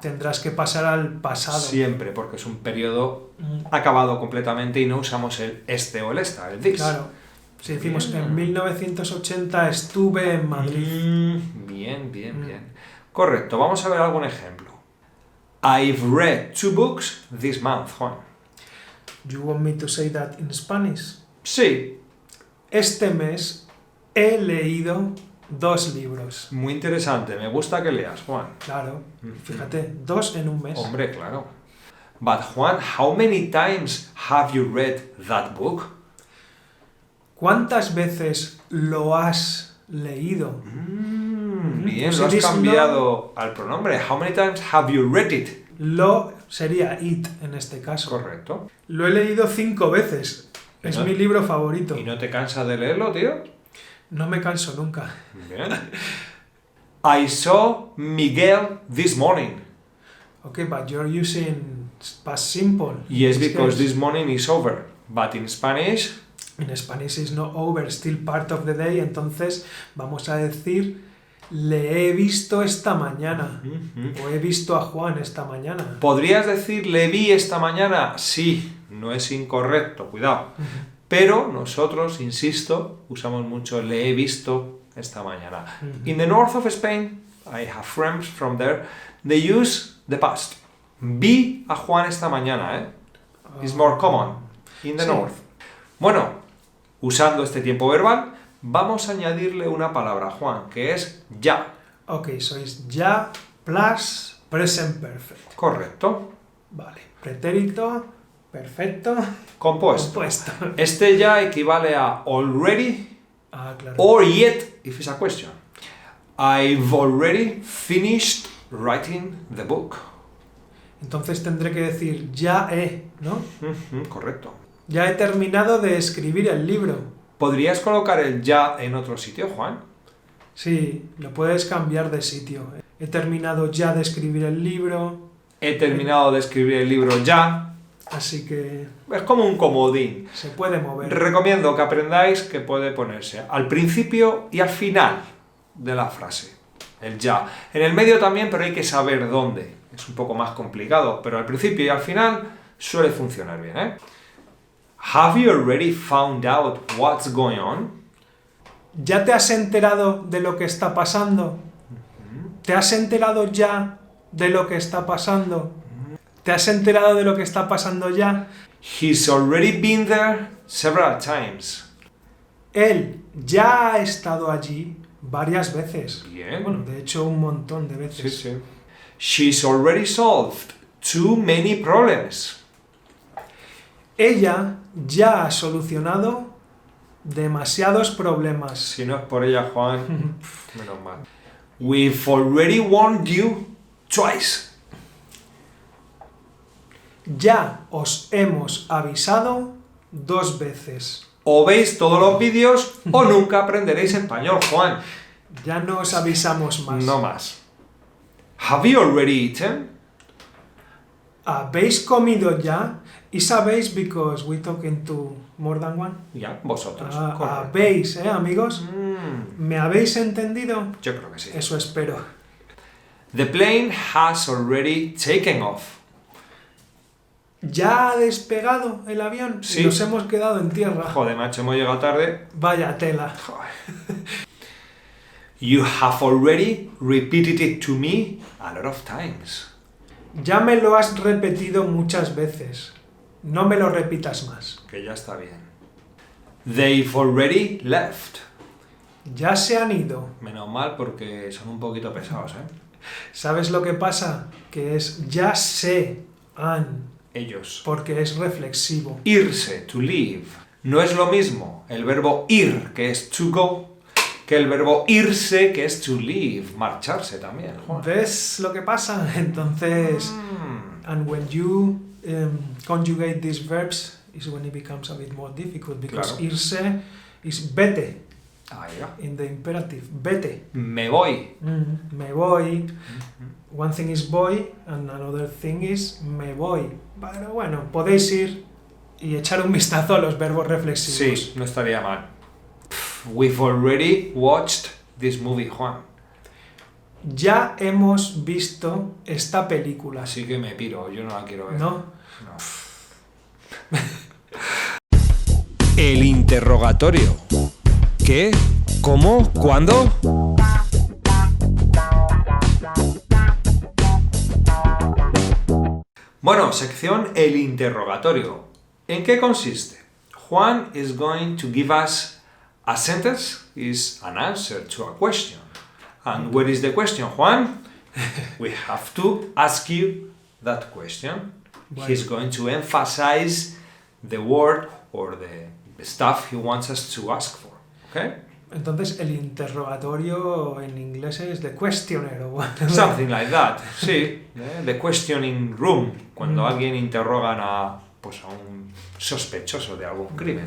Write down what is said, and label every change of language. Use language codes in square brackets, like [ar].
[es] Tendrás que pasar al pasado. Siempre, porque es un periodo acabado completamente y no usamos el este o el esta, el this. Claro. Si decimos en 1980 estuve en Madrid. Bien. Correcto, vamos a ver algún ejemplo. [en] I've read 2 books this month, Juan. You want me to say that in Spanish? [es] Sí. Este mes he leído 2 libros. Muy interesante, me gusta que leas, Juan. Claro, fíjate, 2 en un mes. Hombre, claro. [en] But Juan, how many times have you read that book? [es] ¿Cuántas veces lo has leído? Bien, lo has cambiado al pronombre. [en] How many times have you read it? [es] Lo sería it en este caso. Correcto. Lo he leído 5 veces. Es mi libro favorito. ¿Y no te cansas de leerlo, tío? No me canso nunca. Bien. [en] I saw Miguel this morning. Okay, but you're using past simple. Yes, because this morning is over. But in Spanish... In Spanish is not over, still part of the day. [es] Entonces vamos a decir le he visto esta mañana. O he visto a Juan esta mañana. ¿Podrías decir le vi esta mañana? Sí, no es incorrecto, cuidado. Pero nosotros, insisto, usamos mucho le he visto esta mañana. [en] In the north of Spain, I have friends from there, they use the past. [es] Vi a Juan esta mañana, ¿eh? [en] It's more common in the north. [es] Bueno, usando este tiempo verbal, vamos a añadirle una palabra a Juan, que es ya. [en] Ok, so es ya plus present perfect. [es] Correcto. Vale, pretérito, perfecto, compuesto. Este ya equivale a already claro. [en] or yet, if it's a question. I've already finished writing the book. [es] Entonces tendré que decir ya he, ¿no? Correcto. Ya he terminado de escribir el libro. ¿Podrías colocar el ya en otro sitio, Juan? Sí, lo puedes cambiar de sitio. He terminado ya de escribir el libro. He terminado de escribir el libro ya. Así que... Es como un comodín. Se puede mover. Recomiendo que aprendáis que puede ponerse al principio y al final de la frase. El ya. En el medio también, pero hay que saber dónde. Es un poco más complicado, pero al principio y al final suele funcionar bien, ¿eh? [en] Have you already found out what's going on? [es] ¿Ya te has enterado de lo que está pasando? ¿Te has enterado ya de lo que está pasando? ¿Te has enterado de lo que está pasando ya? [en] He's already been there several times. [es] Él ya ha estado allí varias veces. Bien. Bueno, de hecho un montón de veces. Sí. [en] She's already solved too many problems. [es] Ella ya ha solucionado demasiados problemas. Si no es por ella, Juan, menos mal. [en] We've already warned you twice. [es] Ya os hemos avisado 2 veces. O veis todos los vídeos o nunca aprenderéis español, Juan. Ya no os avisamos más. No más. [en] Have you already eaten? [es] ¿Habéis comido ya? ¿Y sabéis [en] because we talking to more than one? [es] Ya, vosotros. ¿Habéis, amigos? ¿Me habéis entendido? Yo creo que sí. Eso espero. The plane has already taken off. ¿Ya ha despegado el avión? Sí. Nos hemos quedado en tierra. Joder, macho, hemos llegado tarde. Vaya tela. [en] You have already repeated it to me a lot of times. [es] Ya me lo has repetido muchas veces. No me lo repitas más. Que ya está bien. [en] They've already left. [es] Ya se han ido. Menos mal porque son un poquito pesados, ¿eh? ¿Sabes lo que pasa? Que es ya se han, Ellos. porque es reflexivo. Irse, [en] to leave. [es] No es lo mismo el verbo ir, que es to go, que el verbo irse, que es to leave, marcharse también. Juan. ¿Ves lo que pasa? [en] Entonces, and when you conjugate these verbs is when it becomes a bit more difficult, because [es] Claro. [en] irse is vete [es] Ahí va. [en] in the imperative. [es] Vete. Me voy. Me voy. [en] One thing is voy and another thing is me voy. [es] Pero bueno, podéis ir y echar un vistazo a los verbos reflexivos. Sí, no estaría mal. [en] We've already watched this movie, Juan. [es] Ya hemos visto esta película. Así que me piro, yo no la quiero ver. ¿No? No. El interrogatorio. ¿Qué? ¿Cómo? ¿Cuándo? Bueno, sección El interrogatorio. ¿En qué consiste? [en] Juan is going to give us a sentence, is an answer to a question. And what is the question, Juan? We have to ask you that question. [es] Bueno. [en] He's going to emphasize the word or the stuff he wants us to ask for. Okay? [es] Entonces el interrogatorio en inglés es [en] the questionnaire [es] o whatever. [en] Something like that. Sí. The questioning room. [es] Cuando alguien interrogan a un sospechoso de algún crimen.